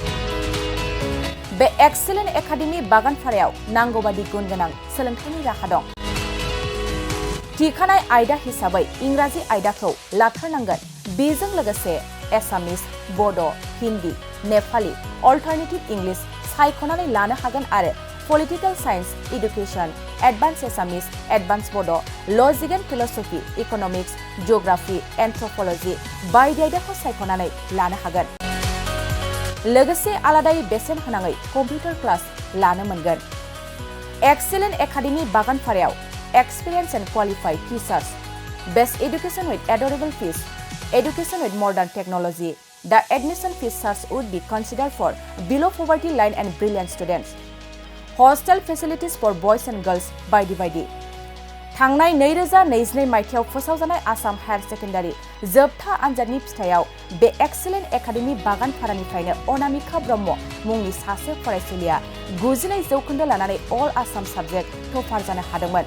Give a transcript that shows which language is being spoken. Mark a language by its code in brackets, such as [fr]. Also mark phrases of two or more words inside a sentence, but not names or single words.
[brx] बे एक्सिलेन्ट एकाडेमि बागानपारायाव नांगौबादि गुन गोनां सोलोंथाइनि राहा दं। थिखानाय आयदा हिसाबै इंराजि आयदाखौ लाथारनांगोन। बेजों लोगोसे एसामिस, बड', हिन्दी, नेपाली, [en] alternative English [brx] सायख'नानै लानो हागोन आरो [en] Political Science, Education, Advanced Assamese, Advanced Bodo, Logic and Philosophy, Economics, Geography, Anthropology, [brx] बायदि आयदाखौ सायख'नानै लानो हागोन। लोगोसे आलादायै बेसेन होनाङै कम्पिउटार क्लास लानो मोनगोन। [en] Excellent Academy बागानफारायाव Experience and Qualified Teachers, Best Education with Adorable Fees, Education with Modern Technology. The admission fees charge would be considered for below poverty line and brilliant students. Hostel facilities for boys and girls [brx] बायदि थांनाय 2022 मायथाइयाव फोसावजानाय आसाम हायार सेकेन्डारि जोबथा आनजादनि फिथाइयाव बे एक्सेलेन्ट एकाडेमि बागानफारानिफ्रायनो अनामिका ब्रह्म मुंनि सासे फरायसुलिया 99% लानानै [en] all Assam subject topper [brx] जानो हादोंमोन।